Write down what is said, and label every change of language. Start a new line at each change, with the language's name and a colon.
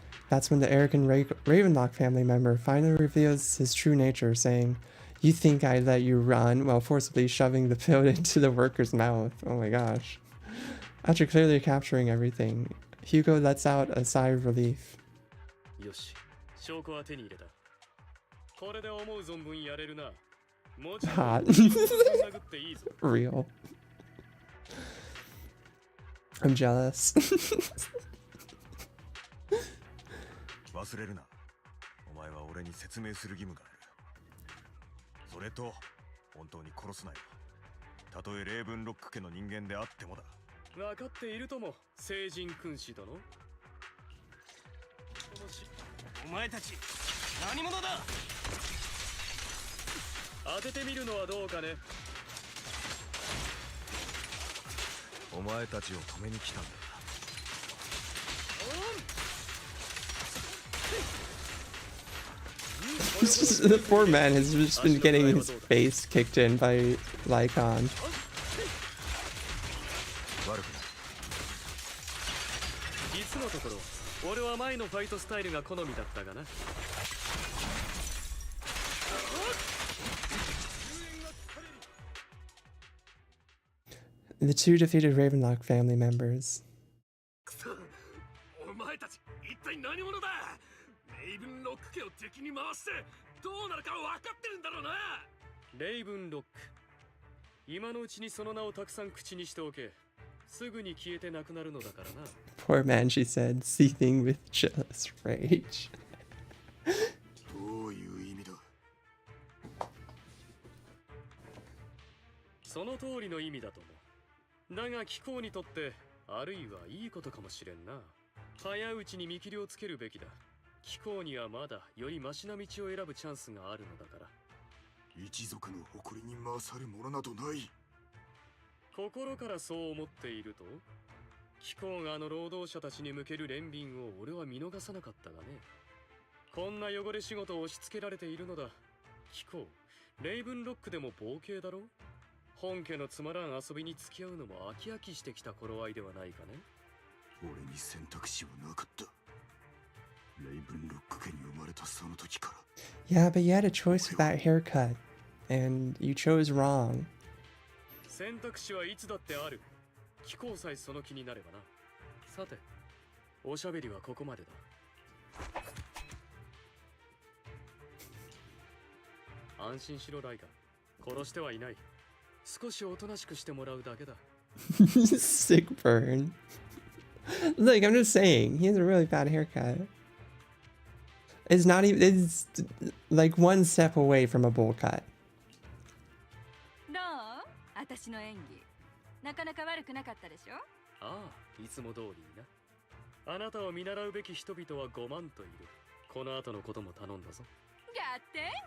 English: That's when the arrogant Ravenlock family member finally reveals his true nature, saying, "You think I let you run?" while forcibly shoving the pill into the worker's mouth. Oh my gosh. After clearly capturing everything, Hugo lets out a sigh of relief.
Japanese: よし、証拠は手に入れた。これで思う存分やれるな。もちろん
English: Hot.
Japanese: 殴っていいぞ。
English: Real. I'm jealous.
Japanese: 忘れるな。お前は俺に説明する義務がある。それと、本当に殺すなよ。たとえレイブンロック家の人間であってもだ。分かっているとも、聖人君子殿。お前たち、何者だ。当ててみるのはどうかね。お前たちを止めに来たんだ。
English: The poor man has just been getting his face kicked in by Lycaon.
Japanese: 実のところ、俺は前のファイトスタイルが好みだったがな。
English: The two defeated Ravenlock family members.
Japanese: お前たち一体何者だ。レイブンロック家を敵に回してどうなるか分かってるんだろうな。レイブンロック、今のうちにその名をたくさん口にしておけ。すぐに消えてなくなるのだからな。
English: Poor man, she said, seething with jealous rage.
Japanese: どういう意味だ。その通りの意味だと思う。だが貴公にとってあるいはいいことかもしれんな。早いうちに見切りをつけるべきだ。貴公にはまだよりマシな道を選ぶチャンスがあるのだから。一族の誇りに勝るものなどない。心からそう思っていると。貴公があの労働者たちに向ける憐憫を俺は見逃さなかったがね。こんな汚れ仕事を押し付けられているのだ。貴公、レイブンロックでも冒険だろ。本家のつまらん遊びに付き合うのも飽き飽きしてきた頃合いではないかね。俺に選択肢はなかった。レイブンロック家に生まれたその時から。
English: Yeah, but you had a choice with that haircut, and you chose wrong.
Japanese: 選択肢はいつだってある。貴公さえその気になればな。さて、おしゃべりはここまでだ。安心しろライカ。殺してはいない。少しおとなしくしてもらうだけだ。
English: Sick burn. Look, I'm just saying, he has a really bad haircut. It's not even, it's like one step away from a bowl cut.
Japanese: どう？私の演技。なかなか悪くなかったでしょ？ああ、いつも通りにな。あなたを見習うべき人々は5万といる。この後のことも頼んだぞ。ガッテン！